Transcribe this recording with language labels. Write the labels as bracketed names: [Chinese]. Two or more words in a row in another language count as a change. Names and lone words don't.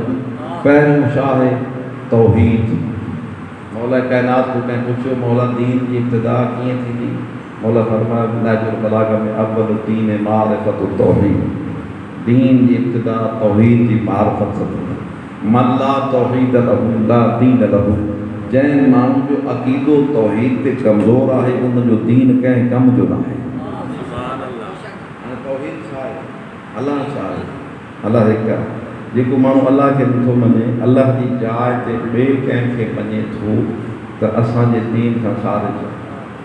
[Sindhi] पहिरियों छा आहे? तौहीद। मौला काइनात को कंहिं पुछियो मौला दीन जी इब्तिदा कीअं थींदी? मौला फरमायो नहजुल बलागा में [Arabic] أول الدين معرفة التوحيد. [Sindhi] दीन जी इब्तिदा तौहीद जी मारिफत सां थींदी। [Arabic] من لا توحيد له لا دين له. [Sindhi] जंहिं माण्हू जो अक़ीदो तौहीद ते कमज़ोर आहे उनजो दीन कंहिं कम जो न आहे। हाणे तौहीद छा आहे? अलाह छा आहे? अल्लाह हिकु आहे। जेको माण्हू अल्लाह खे नथो मञे, अल्लाह जी जाइ ते ॿिए कंहिंखे मञे थो त असांजे दीन खां ख़ारिज आहे।